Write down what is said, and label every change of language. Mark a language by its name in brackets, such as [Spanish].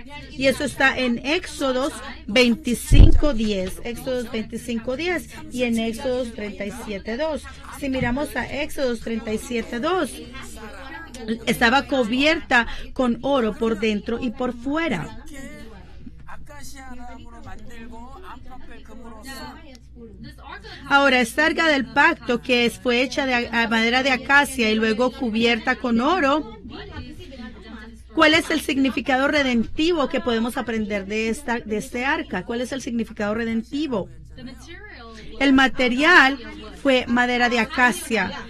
[Spanish] Y eso está en Éxodos 25:10. Éxodos 25:10 y en Éxodos 37:2. Si miramos a Éxodos 37:2, estaba cubierta con oro por dentro y por fuera. [Korean] 아카시아 나무로 만들고 안팎을 금으로써 [Spanish] Ahora, esta arca del pacto que fue hecha de madera de acacia y luego cubierta con oro, ¿cuál es el significado redentivo que podemos aprender de este arca? ¿Cuál es el significado redentivo? El material fue madera de acacia.